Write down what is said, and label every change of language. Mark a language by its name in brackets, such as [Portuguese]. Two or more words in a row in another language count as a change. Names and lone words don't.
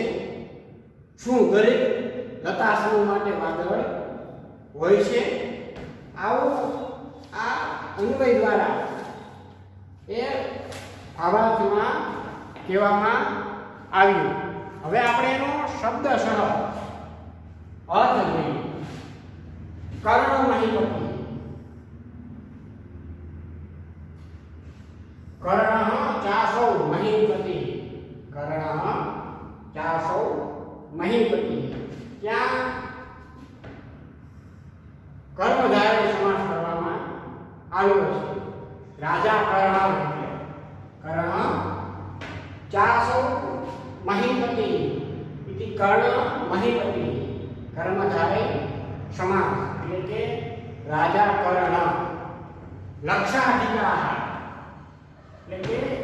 [Gujarati] શું દરેક લતા સમૂહ માટે વાદળ હોય છે? આવું આ અન્વય દ્વારા એ ભાવાર્થમાં કહેવામાં આવ્યું। હવે આપણે એનો શબ્દશઃ अर्थ જોઈએ। [Sanskrit] कर्ण महीपति कर्णः चासौ महीपति कर्णः चासौ महीपति [Gujarati] ત્યાં કર્મધારય સમાસ કરવામાં આવ્યો છે. રાજા કર્ણ એટલે [Sanskrit] कर्ण चासो महीपति इति कर्ण महीपति [Gujarati] કર્મધારે સમાસ એટલે કે રાજા કર્ણ લક્ષાધિકાર એટલે કે